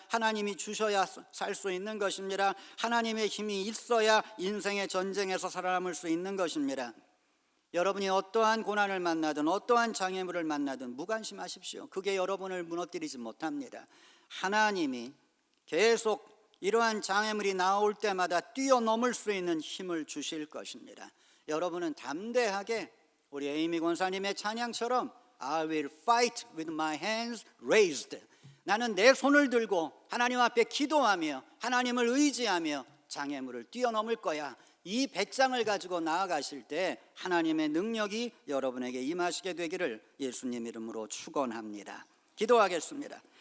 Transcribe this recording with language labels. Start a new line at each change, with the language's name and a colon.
Korean: 하나님이 주셔야 살 수 있는 것입니다. 하나님의 힘이 있어야 인생의 전쟁에서 살아남을 수 있는 것입니다. 여러분이 어떠한 고난을 만나든 어떠한 장애물을 만나든 무관심하십시오. 그게 여러분을 무너뜨리지 못합니다. 하나님이 계속 이러한 장애물이 나올 때마다 뛰어넘을 수 있는 힘을 주실 것입니다. 여러분은 담대하게 우리 에이미 권사님의 찬양처럼
English: I will fight with my hands raised.
Korean: 나는 내 손을 들고 하나님 앞에 기도하며 하나님을 의지하며 장애물을 뛰어넘을 거야. 이 배짱을 가지고 나아가실 때 하나님의 능력이 여러분에게 임하시게 되기를 예수님 이름으로 축원합니다. 기도하겠습니다.